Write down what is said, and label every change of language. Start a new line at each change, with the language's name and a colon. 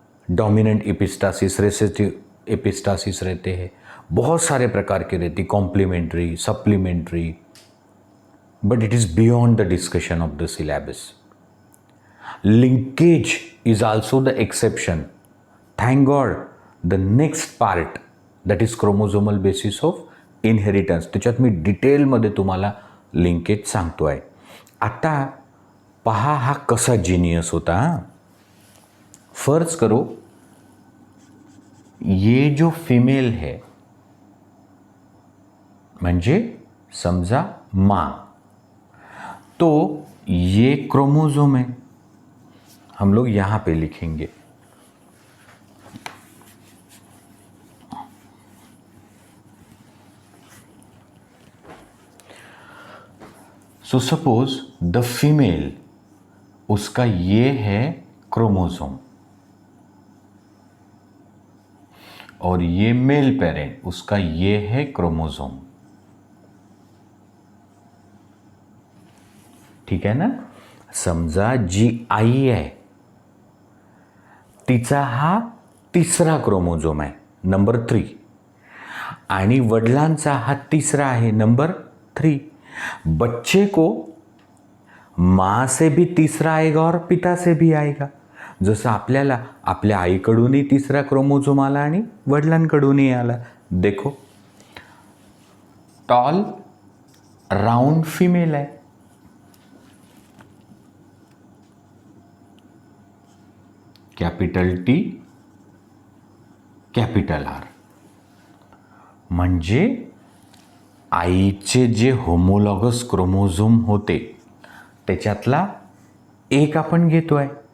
English: dominant epistasis, recessive epistasis
Hindi: रहते हैं, बहुत सारे प्रकार के रहती,
English: Complementary, supplementary, but it is beyond the discussion of the syllabus. Linkage is also the exception. Thank God the next part that is chromosomal basis of inheritance,
Marathi: त्याच्यात मी डिटेलमध्ये तुम्हाला linkage सांगतो आहे। आता पहा हा कसा जीनियस होता।
Hindi: फर्ज करो ये जो फीमेल है,
Marathi: म्हणजे समजा मां,
Hindi: तो ये क्रोमोजोम है, हम लोग यहां पे लिखेंगे।
English: so suppose the female,
Hindi: उसका ये है क्रोमोसोम, और ये मेल पेरेंट, उसका ये है क्रोमोसोम। ठीक है ना।
Marathi: समजा जी आई आहे, तिचा हा तिसरा क्रोमोझोम आहे, नंबर 3, आणि वडिलांचा हा तिसरा आहे, नंबर 3।
Hindi: बच्चे को मां से भी तीसरा आएगा और पिता से भी आएगा।
Marathi: जसं आपल्याला आपल्या आईकडूनही तिसरा क्रोमोझोम आला आणि वडिलांकडूनही आला।
Hindi: देखो,
Marathi: टॉल राउंड फीमेल आहे, कैपिटल टी कैपिटल आर, म्हणजे आईचे जे होमोलॉगस क्रोमोझोम होते त्याच्यातला एक आपण घेतोय।